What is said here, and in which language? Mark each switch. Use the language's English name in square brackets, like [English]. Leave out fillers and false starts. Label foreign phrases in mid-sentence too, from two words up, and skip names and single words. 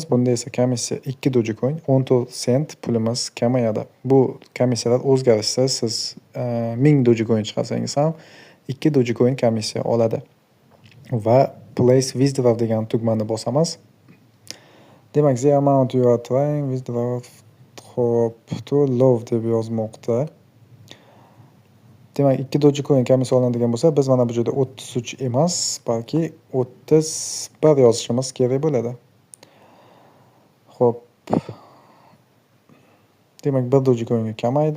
[Uzbek] Bunda esa komissiya 2 Dogecoin 14 sent pulimiz kamayadi. Bu komissiyalar o'zgarishsiz. Siz 1000 Dogecoin chiqarsangiz ham 2 Dogecoin komissiya oladi. Va Place Withdraw degan tugmani bosamiz. Demak, [English] the amount you are trying withdraw to low [Uzbek] deb yozmoqda. Demak, 2 Dogecoin komissiya olinadigan bo'lsa, biz mana bu joyda 33 emas, balki 31 yozishimiz kerak bo'ladi. Xo'p. Demak, 1 Dogecoinga kamaydi.